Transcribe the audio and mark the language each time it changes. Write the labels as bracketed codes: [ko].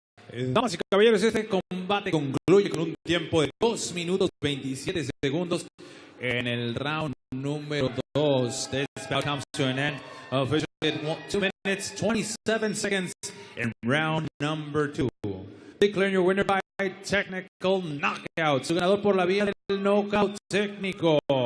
[es] Damas y caballeros, este combate concluye con un tiempo de 2 minutos 27 segundos en el round número 2. [en] This bout comes to an end. Officially at 2 minutes 27 seconds in round number 2. Declaring your winner by technical knockout. [es] Su ganador por la vía del knockout técnico.